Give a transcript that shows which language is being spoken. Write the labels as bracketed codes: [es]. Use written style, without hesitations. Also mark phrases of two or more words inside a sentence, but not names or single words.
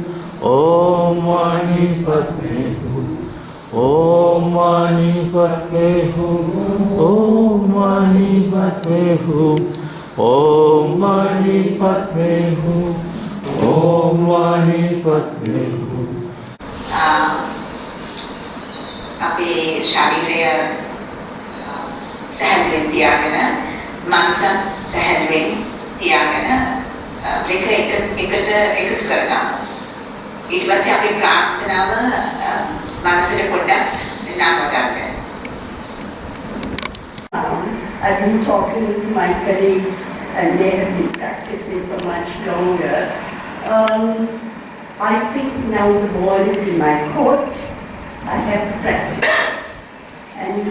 [sa] Om Mani Padme Hum, Om Mani Padme Hum, Om Mani Padme Hum, Om Mani Padme Hum, Om Mani Padme Hum. [si] අපේ ශරීරය සැහැල්ලුවෙන් තියාගෙන, මනස සැහැල්ලුවෙන් තියාගෙන දෙක එකතු කරගන්න. ඊට පස්සේ අපේ ප්‍රාර්ථනාව මනසට පොඩ්ඩක් නම ගන්න. [en] I've been talking to my colleagues and they have been practicing for much longer. I think now the ball is in my court. I have practiced.